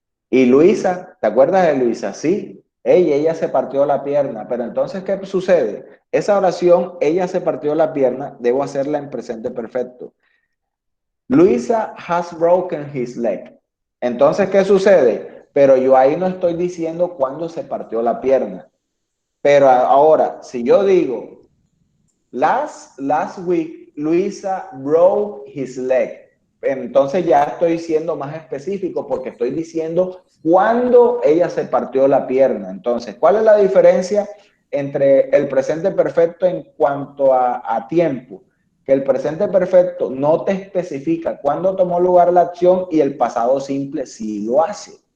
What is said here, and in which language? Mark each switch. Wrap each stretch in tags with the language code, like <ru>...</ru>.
<es>Y Luisa, ¿te acuerdas de Luisa? Sí, ella se partió la pierna, pero entonces, ¿qué sucede? Esa oración, ella se partió la pierna, debo hacerla en presente perfecto.</es> <en>Luisa has broken his leg.</en> <es>Entonces, ¿qué sucede? Pero yo ahí no estoy diciendo cuándo se partió la pierna. Pero ahora, si yo digo,</es> <en>last week, Luisa broke his leg.</en> <es>Entonces ya estoy siendo más específico porque estoy diciendo cuándo ella se partió la pierna. Entonces, ¿cuál es la diferencia entre el presente perfecto en cuanto a tiempo? que el presente perfecto no te especifica cuándo tomó lugar la acción y el pasado simple sí lo hace.</es>